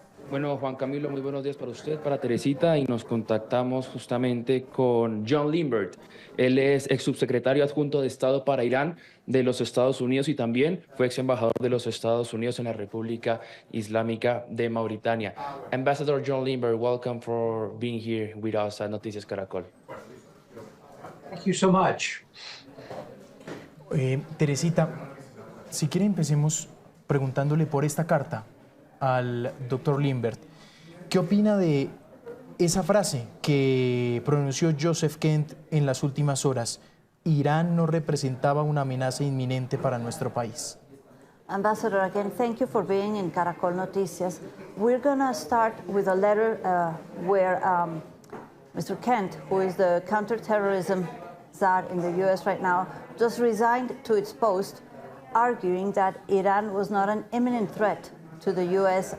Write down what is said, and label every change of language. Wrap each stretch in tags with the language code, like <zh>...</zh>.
<es>Bueno, Juan Camilo, muy buenos días para usted, para Teresita, y nos contactamos justamente con John Limbert. Él es ex subsecretario adjunto de Estado para Irán de los Estados Unidos y también fue ex embajador de los Estados Unidos en la República Islámica de Mauritania.</es> <en>Ambassador John Limbert, welcome for being here with us at Noticias Caracol. Thank you so much.</en> <es>Teresita, si quiere empecemos preguntándole por esta carta al doctor Limbert. ¿Qué opina de esa frase que pronunció Joseph Kent en las últimas horas? Irán no representaba una amenaza inminente para nuestro país.</es> <en>Ambassador, again, thank you for being in Caracol Noticias. We're going to start with a letter where Mr. Kent, who is the counterterrorism czar in the U.S. right now, just resigned to its post, arguing that Iran was not an imminent threat to the U.S.</en>